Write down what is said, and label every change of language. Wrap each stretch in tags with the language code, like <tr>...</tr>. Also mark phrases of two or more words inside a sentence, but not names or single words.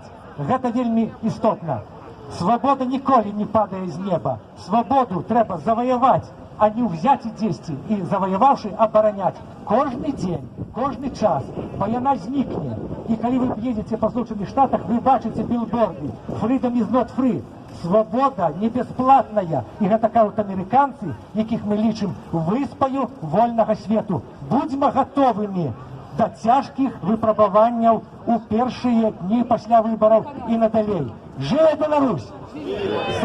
<be>Гэта вельмі істотна. Свабода ніколі не падае з неба. Свабоду трэба заваяваць, а не ўзяць і дзесьці, і заваяваўшы абараняць кожны дзень, кожны час, бо яна знікне. І калі вы едзеце па Злучаных Штатах, вы бачыце билборды</be> <en>«Freedom is not free».</en> <be>Свабода не бясплатная. І гэта кажуць амерыканцы, якіх мы лічым выспаю вольнага свету. Будзьма гатовымі да цяжкіх выпрабаванняў у першыя дні пасля выбараў і надалей. Жыве Беларусь!</be>